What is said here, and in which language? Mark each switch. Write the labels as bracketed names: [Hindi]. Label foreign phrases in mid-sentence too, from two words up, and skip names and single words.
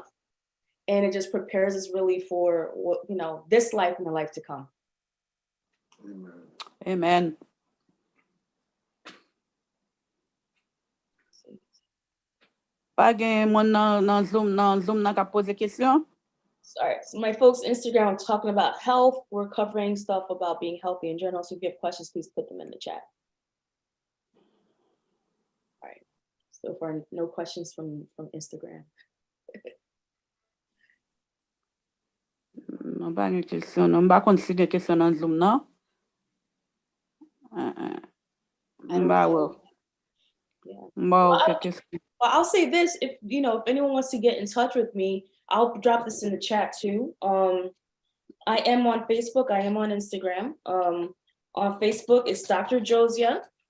[English] And it just prepares us really for what, you know, this life and the life to come. [Haitian Creole] Amen. Pas gen moun nan Zoom nan ka pose question? [English] Sorry, so my folks Instagram are talking about health. We're covering stuff about being healthy in general. So if you have questions, please put them in the chat. All right. So far, no questions from Instagram. [Haitian Creole] Non pas gen question, non ba kon si gen question nan Zoom, non? [English] Well, I'll say this, if anyone wants to get in touch with me, I'll drop this in the chat too. I am on Facebook, I am on Instagram. On Facebook, it's Dr. Josya.